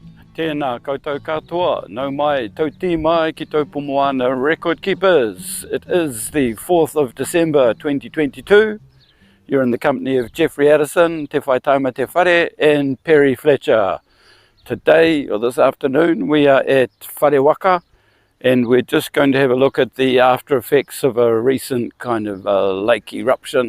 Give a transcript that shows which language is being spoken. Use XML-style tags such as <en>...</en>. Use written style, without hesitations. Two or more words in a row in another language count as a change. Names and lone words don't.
<mi>Tēnā koutou katoa, nau mai tauti mai ki Taupomoana</mi> <en>record keepers. It is the 4th of December 2022. You're in the company of Jeffrey Addison, Te Whaitaima Te Whare and Perry Fletcher. Today, or this afternoon, we are at Wharewaka and we're just going to have a look at the after effects of a recent kind of lake eruption.</en>